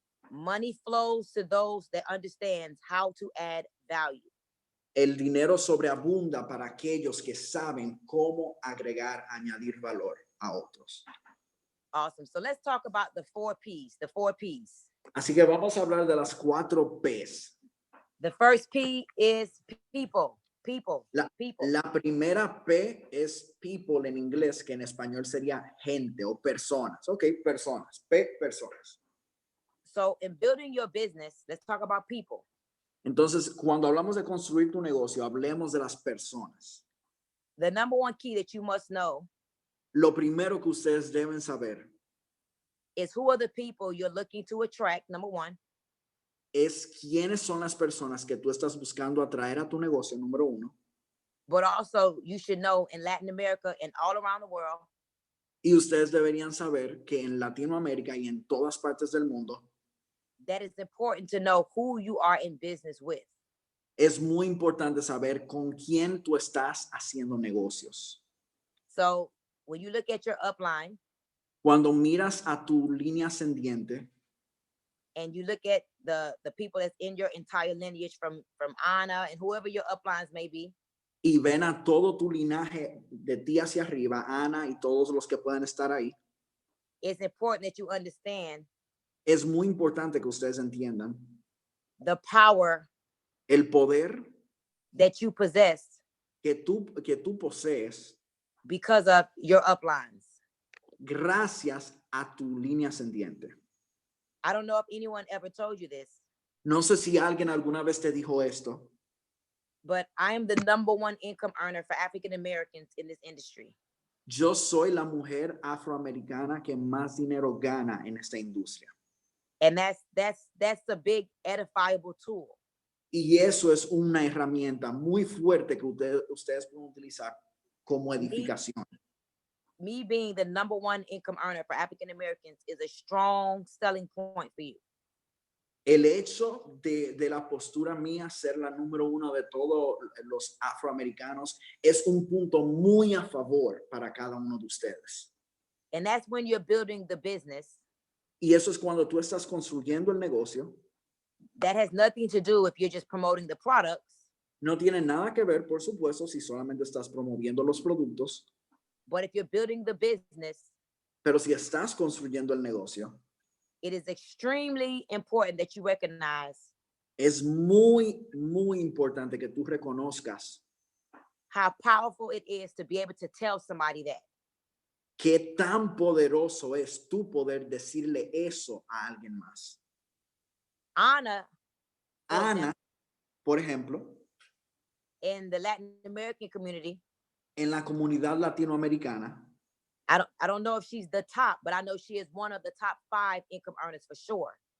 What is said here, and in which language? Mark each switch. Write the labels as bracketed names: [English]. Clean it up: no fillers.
[English] Money flows to those that understand how to add value. [Spanish] El dinero sobreabunda para aquellos que saben cómo agregar, añadir valor a otros. [English] Awesome. So let's talk about the 4 P's, the 4 P's. [Spanish] Así que vamos a hablar de las 4 P's. [English] The first P is people, people, people. [Spanish] La primera P es people en inglés, que en español sería gente o personas. Ok, personas. P, personas. [English] So in building your business, let's talk about people. [Spanish] Entonces, cuando hablamos de construir tu negocio, hablemos de las personas. [English] The number 1 key that you must know [Spanish] Lo primero que ustedes deben saber [English] is who are the people you're looking to attract, number 1. [Spanish] es quiénes son las personas que tú estás buscando atraer a tu negocio, número 1. [English] But also you should know in Latin America and all around the world, [Spanish] Y ustedes deberían saber que en Latinoamérica y en todas partes del mundo, [English] that it's important to know who you are in business with. [Spanish] es muy importante saber con quién tú estás haciendo negocios. [English] So when you look at your upline [Spanish] Cuando miras a tu línea ascendiente [English] and you look at the people that's in your entire lineage from Anna and whoever your uplines may be, [Spanish] y ven a todo tu linaje de ti hacia arriba, Ana y todos los que puedan estar ahí, [English] it's important that you understand [Spanish] es muy importante que ustedes entiendan [English] the power [Spanish] el poder [English] that you possess [Spanish] que tú posees [English] because of your uplines. [Spanish] gracias a tu línea ascendiente. [English] I don't know if anyone ever told you this, [Spanish] No sé si alguien alguna vez te dijo esto, [English] but I am the number 1 income earner for African Americans in this industry. [Spanish] yo soy la mujer afroamericana que más dinero gana en esta industria. [English] And that's a big edifiable tool. [Spanish] Y eso es una herramienta muy fuerte que ustedes pueden utilizar como edificación. [English] me being the #1 income earner for African Americans is a strong selling point for you. [Spanish] El hecho de la postura mía ser la número 1 de todos los afroamericanos es un punto muy a favor para cada uno de ustedes. [English] And that's when you're building the business. [Spanish] Y eso es cuando tú estás construyendo el negocio. [English] That has nothing to do if you're just promoting the products. [Spanish] No tiene nada que ver, por supuesto, si solamente estás promoviendo los productos. [English] But if you're building the business, [Spanish] Pero si estás construyendo el negocio, [English] it is extremely important that you recognize [Spanish] es muy, muy importante que tú reconozcas [English] how powerful it is to be able to tell somebody that. [Spanish] qué tan poderoso es tu poder decirle eso a alguien más. [English] Ana, for [Spanish] Ana, [English] example, [Spanish] por ejemplo, [English] in the Latin American community, [Spanish] en la comunidad latinoamericana, [English] I don't know if she's the top, but I know she is one of the top 5 income earners for sure.